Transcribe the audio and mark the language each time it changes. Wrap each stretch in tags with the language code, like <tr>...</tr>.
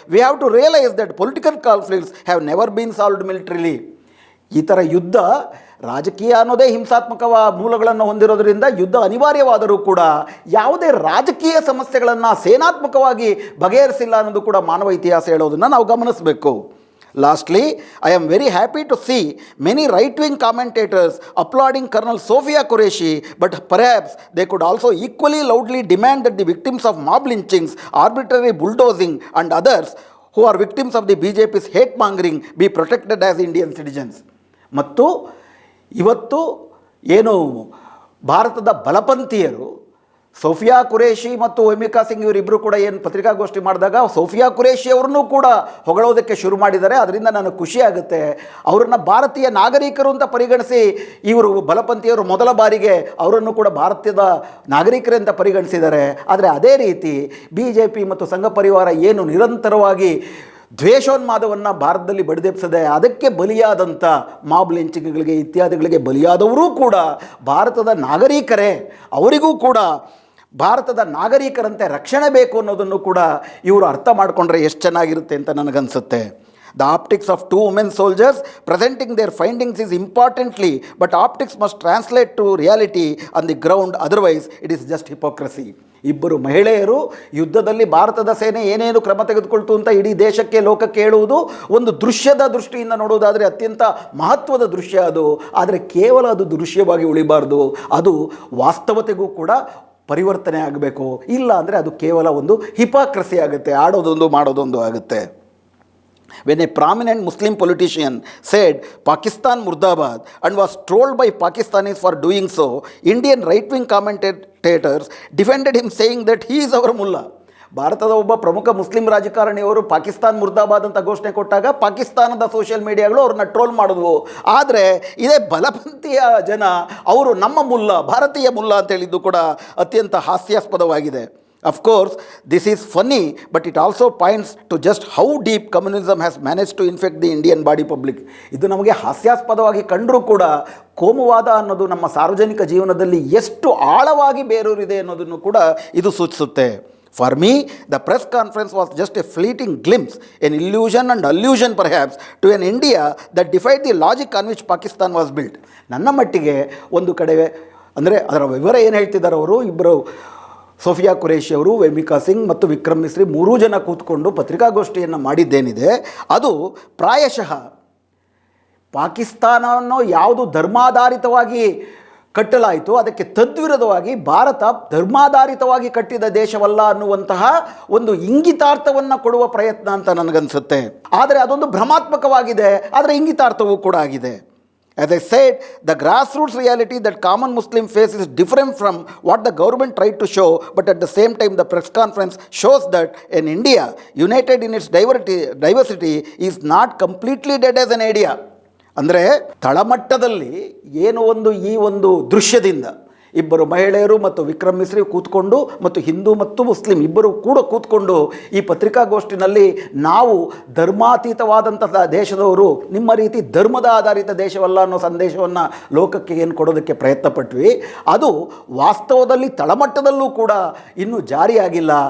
<en>We have to realise that political conflicts have never been solved militarily.</en> <kn>ಈ ಥರ ಯುದ್ಧ, ರಾಜಕೀಯ ಅನ್ನೋದೇ ಹಿಂಸಾತ್ಮಕ ಮೂಲಗಳನ್ನು ಹೊಂದಿರೋದ್ರಿಂದ ಯುದ್ಧ ಅನಿವಾರ್ಯವಾದರೂ ಕೂಡ ಯಾವುದೇ ರಾಜಕೀಯ ಸಮಸ್ಯೆಗಳನ್ನು ಸೇನಾತ್ಮಕವಾಗಿ ಬಗೆಹರಿಸಿಲ್ಲ ಅನ್ನೋದು ಕೂಡ ಮಾನವ ಇತಿಹಾಸ ಹೇಳೋದನ್ನು ನಾವು ಗಮನಿಸಬೇಕು.</kn> <en>Lastly, I am very happy to see many right-wing commentators applauding Colonel Sophia Qureshi, but perhaps they could also equally loudly demand that the victims of mob lynchings, arbitrary bulldozing and others who are victims of the BJP's hate-mongering be protected as Indian citizens.</en> <kn>ಮತ್ತು ಇವತ್ತು ಏನು ಭಾರತದ ಬಲಪಂಥೀಯರು Sophia Qureshi ಮತ್ತು ವೆಮಿಕಾ ಸಿಂಗ್ ಇವರಿಬ್ಬರು ಕೂಡ ಏನು ಪತ್ರಿಕಾಗೋಷ್ಠಿ ಮಾಡಿದಾಗ ಸೋಫಿಯಾ ಕುರೇಶಿ ಅವ್ರನ್ನೂ ಕೂಡ ಹೊಗಳೋದಕ್ಕೆ ಶುರು ಮಾಡಿದ್ದಾರೆ. ಅದರಿಂದ ನನಗೆ ಖುಷಿಯಾಗುತ್ತೆ. ಅವರನ್ನು ಭಾರತೀಯ ನಾಗರಿಕರು ಅಂತ ಪರಿಗಣಿಸಿ ಇವರು ಬಲಪಂಥೀಯರು ಮೊದಲ ಬಾರಿಗೆ ಅವರನ್ನು ಕೂಡ ಭಾರತದ ನಾಗರಿಕರಂತ ಪರಿಗಣಿಸಿದ್ದಾರೆ. ಆದರೆ ಅದೇ ರೀತಿ BJP ಮತ್ತು ಸಂಘ ಪರಿವಾರ ಏನು ನಿರಂತರವಾಗಿ ದ್ವೇಷೋನ್ಮಾದವನ್ನು ಭಾರತದಲ್ಲಿ ಬಡಿದೆಬ್ಸದೆ ಅದಕ್ಕೆ ಬಲಿಯಾದಂಥ ಮಾಬ್ ಲಿಂಚಿಂಗ್ಗಳಿಗೆ ಇತ್ಯಾದಿಗಳಿಗೆ ಬಲಿಯಾದವರೂ ಕೂಡ ಭಾರತದ ನಾಗರಿಕರೇ. ಅವರಿಗೂ ಕೂಡ ಭಾರತದ ನಾಗರಿಕರಂತೆ ರಕ್ಷಣೆ ಬೇಕು ಅನ್ನೋದನ್ನು ಕೂಡ ಇವರು ಅರ್ಥ ಮಾಡಿಕೊಂಡ್ರೆ ಎಷ್ಟು ಚೆನ್ನಾಗಿರುತ್ತೆ ಅಂತ ನನಗನ್ಸುತ್ತೆ.</kn> <en>The optics of two women soldiers presenting their findings is importantly, but optics must translate to reality on the ground, otherwise it is just hypocrisy.</en> <kn>ಇಬ್ಬರು ಮಹಿಳೆಯರು ಯುದ್ಧದಲ್ಲಿ ಭಾರತದ ಸೇನೆ ಏನೇನು ಕ್ರಮ ತೆಗೆದುಕೊಳ್ತು ಅಂತ ಇಡೀ ದೇಶಕ್ಕೆ ಲೋಕಕ್ಕೆ ಹೇಳುವುದು ಒಂದು ದೃಶ್ಯದ ದೃಷ್ಟಿಯಿಂದ ನೋಡುವುದಾದರೆ ಅತ್ಯಂತ ಮಹತ್ವದ ದೃಶ್ಯ ಅದು. ಆದರೆ ಕೇವಲ ಅದು ದೃಶ್ಯವಾಗಿ ಉಳಿಬಾರ್ದು, ಅದು ವಾಸ್ತವತೆಗೂ ಕೂಡ ಪರಿವರ್ತನೆ ಆಗಬೇಕು. ಇಲ್ಲ ಅಂದರೆ ಅದು ಕೇವಲ ಒಂದು ಹಿಪಾಕ್ರಸಿ ಆಗುತ್ತೆ, ಆಡೋದೊಂದು ಮಾಡೋದೊಂದು ಆಗುತ್ತೆ.</kn> <en>when a prominent Muslim politician said Pakistan Murdabad and was trolled by Pakistanis for doing so, Indian right-wing commentators defended him saying that he is our mullah.</en> <kn>ಭಾರತದ ಒಬ್ಬ ಪ್ರಮುಖ ಮುಸ್ಲಿಂ ರಾಜಕಾರಣಿಯವರು ಪಾಕಿಸ್ತಾನ್ ಮುರ್ದಾಬಾದ್ ಅಂತ ಘೋಷಣೆ ಕೊಟ್ಟಾಗ ಪಾಕಿಸ್ತಾನದ ಸೋಷಿಯಲ್ ಮೀಡಿಯಾಗಳು ಅವ್ರನ್ನ ಟ್ರೋಲ್ ಮಾಡಿದ್ವು. ಆದರೆ ಇದೇ ಬಲಪಂಥೀಯ ಜನ ಅವರು ನಮ್ಮ ಮುಲ್ಲಾ, ಭಾರತೀಯ ಮುಲ್ಲಾ ಅಂತ ಹೇಳಿದ್ದು ಕೂಡ ಅತ್ಯಂತ ಹಾಸ್ಯಾಸ್ಪದವಾಗಿದೆ.</kn> <en>Of course, this is funny, but it also points to just how deep communism has managed to infect the Indian body public.</en> <kn>ಇದು ನಮಗೆ ಹಾಸ್ಯಾಸ್ಪದವಾಗಿ ಕಂಡರೂ ಕೂಡ ಕೋಮುವಾದ ಅನ್ನೋದು ನಮ್ಮ ಸಾರ್ವಜನಿಕ ಜೀವನದಲ್ಲಿ ಎಷ್ಟು ಆಳವಾಗಿ ಬೇರೂರಿದೆ ಅನ್ನೋದನ್ನು ಕೂಡ ಇದು ಸೂಚಿಸುತ್ತೆ.</kn> <en>For me, the press conference was just a fleeting glimpse, an illusion and allusion perhaps, to an India that defied the logic on which Pakistan was built.</en> <kn>ನನ್ನ ಮಟ್ಟಿಗೆ ಒಂದು ಕಡೆ ಅಂದರೆ ಅದರ ವಿವರ ಏನು ಹೇಳ್ತಿದ್ದಾರೆ ಅವರು, ಇಬ್ಬರು ಸೋಫಿಯಾ ಕುರೇಶಿ ಅವರು, ವೇಮಿಕಾ ಸಿಂಗ್ ಮತ್ತು ವಿಕ್ರಮ್ ಮಿಸ್ರಿ ಮೂರೂ ಜನ ಕೂತ್ಕೊಂಡು ಪತ್ರಿಕಾಗೋಷ್ಠಿಯನ್ನು ಮಾಡಿದ್ದೇನಿದೆ ಅದು ಪ್ರಾಯಶಃ ಪಾಕಿಸ್ತಾನವನ್ನು ಯಾವುದು ಧರ್ಮಾಧಾರಿತವಾಗಿ ಕಟ್ಟಲಾಯಿತು ಅದಕ್ಕೆ ತದ್ವಿರುದ್ಧವಾಗಿ ಭಾರತ ಧರ್ಮಾಧಾರಿತವಾಗಿ ಕಟ್ಟಿದ ದೇಶವಲ್ಲ ಅನ್ನುವಂತಹ ಒಂದು ಇಂಗಿತಾರ್ಥವನ್ನು ಕೊಡುವ ಪ್ರಯತ್ನ ಅಂತ ನನಗನ್ಸುತ್ತೆ. ಆದರೆ ಅದೊಂದು ಭ್ರಮಾತ್ಮಕವಾಗಿದೆ, ಆದರೆ ಇಂಗಿತಾರ್ಥವೂ ಕೂಡ ಆಗಿದೆ.</kn> <en>As I said, the grassroots reality that common Muslim face is different from what the government tried to show, but at the same time the press conference shows that in India, united in its diversity, is not completely dead as an idea.</en> <kn>ಅಂದರೆ ತಳಮಟ್ಟದಲ್ಲಿ ಏನು ಈ ಒಂದು ದೃಶ್ಯದಿಂದ ಇಬ್ಬರು ಮಹಿಳೆಯರು ಮತ್ತು ವಿಕ್ರಮ್ ಮಿಸ್ರಿ ಕೂತ್ಕೊಂಡು ಮತ್ತು ಹಿಂದೂ ಮತ್ತು ಮುಸ್ಲಿಂ ಇಬ್ಬರು ಕೂಡ ಕೂತ್ಕೊಂಡು ಈ ಪತ್ರಿಕಾಗೋಷ್ಠಿನಲ್ಲಿ ನಾವು ಧರ್ಮಾತೀತವಾದಂತಹ ದೇಶದವರು, ನಿಮ್ಮ ರೀತಿ ಧರ್ಮದ ಆಧಾರಿತ ದೇಶವಲ್ಲ ಅನ್ನೋ ಸಂದೇಶವನ್ನು ಲೋಕಕ್ಕೆ ಏನು ಕೊಡೋದಕ್ಕೆ ಪ್ರಯತ್ನ ಪಟ್ವಿ, ಅದು ವಾಸ್ತವದಲ್ಲಿ ತಳಮಟ್ಟದಲ್ಲೂ ಕೂಡ ಇನ್ನೂ ಜಾರಿಯಾಗಿಲ್ಲ.</kn>